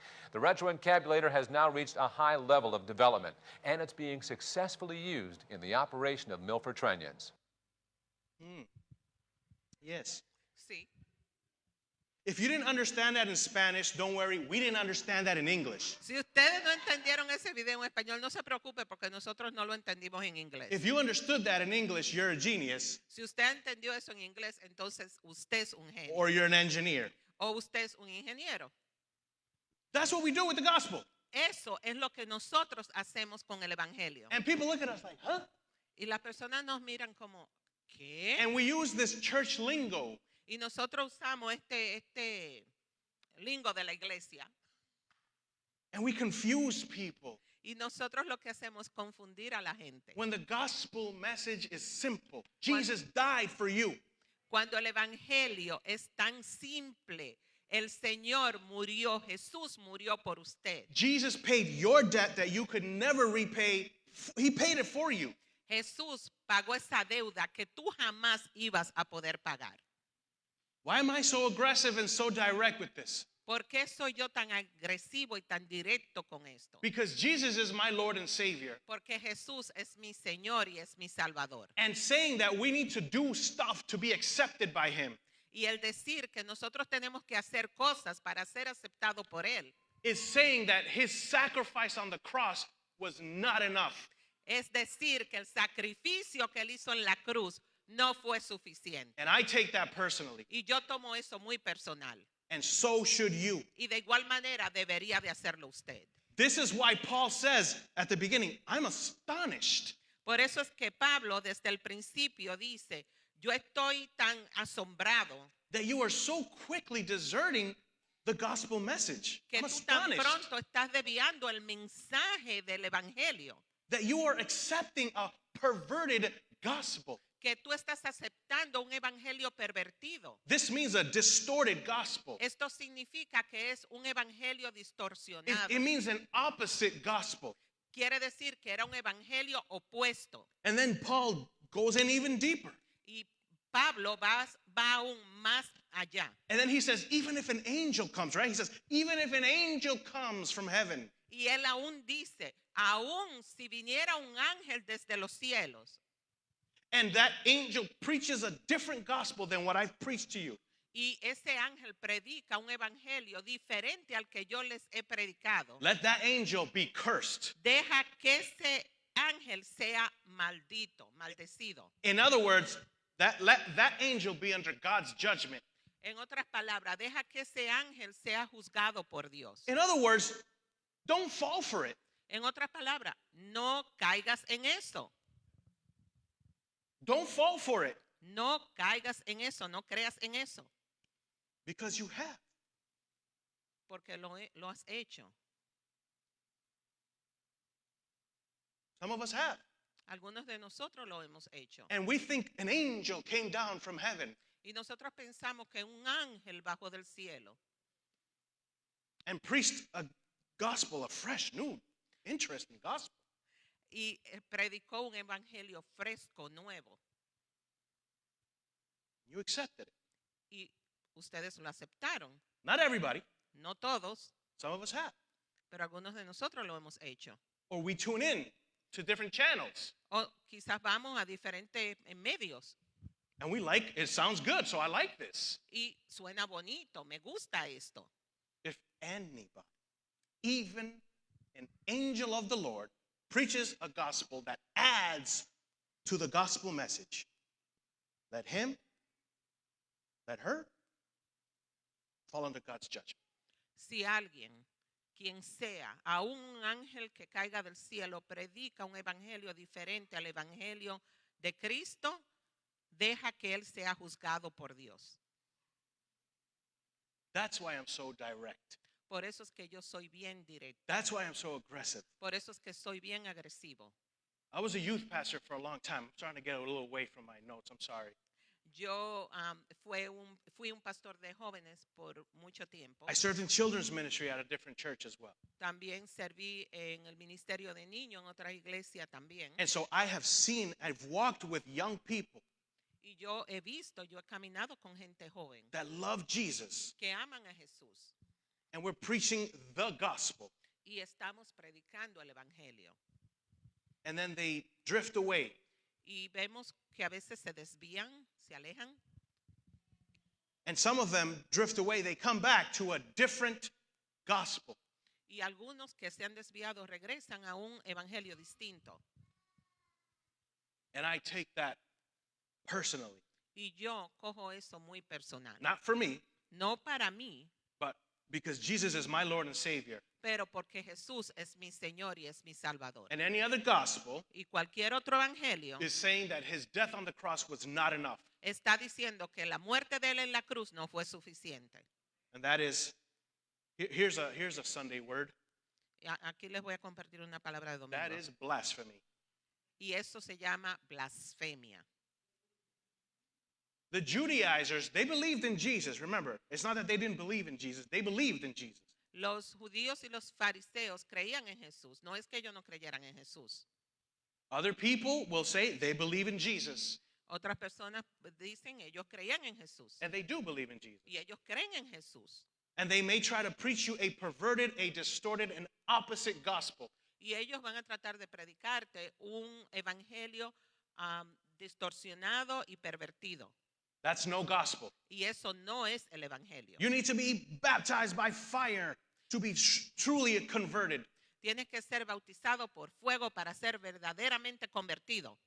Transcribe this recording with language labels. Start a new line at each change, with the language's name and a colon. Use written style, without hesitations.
English: The retroencabulator has now reached a high level of development, and it's being successfully used in the operation of Milford trunnions. Yes.
Spanish: Sí.
English: If you didn't understand that in Spanish, don't worry, we didn't understand that in English.
Spanish: Si ustedes no entendieron ese video en español, no se preocupe porque nosotros no lo entendimos en inglés.
English: If you understood that in English, you're a genius
Spanish: Si usted entendió eso en inglés, entonces usted es un genio
English: or you're an engineer.
Spanish: o usted es un ingeniero.
English: That's what we do with the gospel.
Spanish: Eso es lo que nosotros hacemos con el evangelio.
English: And people look at us like, huh?
Spanish: Y las personas nos miran como, ¿qué?
English: And we use this church lingo.
Spanish: Y nosotros usamos este lingo de la iglesia.
English: And we confuse people
Spanish: Y nosotros lo que hacemos es confundir a la gente.
English: when the gospel message is simple. Jesus died for you.
Spanish: Cuando el evangelio es tan simple, el Señor murió, Jesús murió por usted.
English: Jesus paid your debt that you could never repay. He paid it for you.
Spanish: Jesús pagó esa deuda que tú jamás ibas a poder pagar.
English: Why am I so aggressive and so direct with this?
Spanish: ¿Por qué soy yo tan agresivo y tan directo con esto?
English: Because Jesus is my Lord and Savior.
Spanish: Porque Jesús es mi Señor y es mi Salvador.
English: And saying that we need to do stuff to be accepted by Him
Spanish: Y el decir que nosotros tenemos que hacer cosas para ser aceptados por Él
English: is saying that His sacrifice on the cross was not enough.
Spanish: es decir que el sacrificio que Él hizo en la cruz no fue suficiente.
English: And I take that personally.
Spanish: Y yo tomo eso muy personal.
English: And so should you.
Spanish: Y de igual manera debería de hacerlo usted.
English: This is why Paul says at the beginning, I'm astonished
Spanish: Por eso es que Pablo desde el principio dice, yo estoy tan asombrado
English: that you are so quickly deserting the gospel message.
Spanish: que tú tan
English: astonished
Spanish: pronto estás desviando el mensaje del evangelio,
English: that you are accepting a perverted gospel.
Spanish: que tú estás aceptando un evangelio pervertido.
English: This means a distorted gospel.
Spanish: Esto significa que es un evangelio distorsionado.
English: It means an opposite gospel.
Spanish: Quiere decir que era un evangelio opuesto.
English: And then Paul goes in even deeper.
Spanish: Y Pablo va aún más allá.
English: And then he says, even if an angel comes, right? He says, even if an angel comes from heaven,
Spanish: Y él aún dice, aún si viniera un ángel desde los cielos
English: and that angel preaches a different gospel than what I've preached to you,
Spanish: y ese ángel predica un evangelio diferente al que yo les he predicado,
English: let that angel be cursed.
Spanish: deja que ese ángel sea maldito, maldecido.
English: In other words, let that angel be under God's judgment.
Spanish: En otras palabras, deja que ese ángel sea juzgado por Dios.
English: In other words, don't fall for it.
Spanish: En otras palabras, no caigas en eso.
English: Don't fall for it
Spanish: No caigas en eso, no creas en eso,
English: because you have.
Spanish: porque lo has hecho.
English: Some of us have.
Spanish: Algunos de nosotros lo hemos hecho.
English: And we think an angel came down from heaven
Spanish: Y nosotros pensamos que un ángel bajó del cielo
English: and preached a gospel, a fresh, new, interesting gospel.
Spanish: y predicó un evangelio fresco, nuevo.
English: You accepted it.
Spanish: Y ustedes lo aceptaron.
English: Not everybody.
Spanish: No todos,
English: Some of us have.
Spanish: pero algunos de nosotros lo hemos hecho.
English: Or we tune in to different channels.
Spanish: O quizás vamos a diferentes medios
English: And we like, it sounds good, so I like this.
Spanish: y suena bonito, me gusta esto.
English: If anybody, even an angel of the Lord, preaches a gospel that adds to the gospel message, let him, let her fall under God's judgment.
Spanish: Si alguien, quien sea, aún un ángel que caiga del cielo, predica un evangelio diferente al evangelio de Cristo, deja que él sea juzgado por Dios.
English: That's why I'm so direct.
Spanish: Por eso es que yo soy bien directo.
English: That's why I'm so aggressive.
Spanish: Por eso es que soy bien agresivo.
English: I was a youth pastor for a long time. I'm starting to get a little away from my notes. I'm sorry.
Spanish: Yo fui un pastor de jóvenes por mucho tiempo.
English: I served in children's ministry at a different church as well.
Spanish: También serví en el ministerio de niños en otra iglesia también.
English: And so I have seen, I've walked with young people
Spanish: Y yo he caminado con gente joven
English: that love Jesus,
Spanish: que aman a Jesús.
English: and we're preaching the gospel.
Spanish: Y estamos predicando el evangelio.
English: And then they drift away.
Spanish: Y vemos que a veces se desvían, se alejan.
English: And some of them drift away. They come back to a different gospel.
Spanish: Y algunos que se han desviado regresan a un evangelio distinto.
English: And I take that personally.
Spanish: Y yo cojo eso muy personal.
English: Not for me,
Spanish: No para mí,
English: but because Jesus is my Lord and Savior.
Spanish: pero porque Jesús es mi Señor y es mi Salvador.
English: And any other gospel
Spanish: Y cualquier otro evangelio
English: is saying that his death on the cross was not enough.
Spanish: está diciendo que la muerte de él en la cruz no fue suficiente.
English: And that is, here's a Sunday word.
Spanish: Aquí les voy a compartir una palabra de domingo.
English: That is blasphemy.
Spanish: Y eso se llama blasfemia.
English: The Judaizers, they believed in Jesus. Remember, it's not that they didn't believe in Jesus. They believed in Jesus.
Spanish: Los judíos y los fariseos creían en Jesús. No es que ellos no creyeran en Jesús.
English: Other people will say they believe in Jesus.
Spanish: Otras personas dicen ellos creían en Jesús.
English: And they do believe in Jesus.
Spanish: Y ellos creen en Jesús.
English: And they may try to preach you a perverted, a distorted, an opposite gospel.
Spanish: Y ellos van a tratar de predicarte un evangelio distorsionado y pervertido.
English: That's no gospel.
Spanish: Y eso no es el evangelio.
English: You need to be baptized by fire to be truly converted.
Spanish: Tienes que ser bautizado por fuego para ser verdaderamente convertido.